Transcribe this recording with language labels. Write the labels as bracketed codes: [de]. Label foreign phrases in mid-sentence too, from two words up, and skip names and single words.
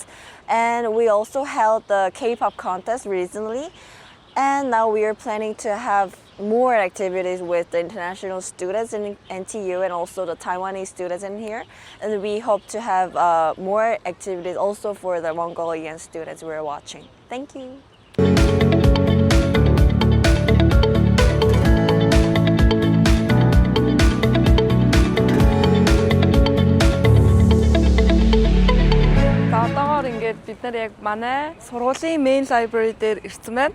[en] And we also held the K-pop contest recently, and now we are planning to have more activities with the international students in NTU and also the Taiwanese students in here. And we hope to have more activities also for the Mongolian students we're watching. Thank you. [mn] Бид нар яг манай сургуулийн [en] main library [mn] дээр ирсэн байна.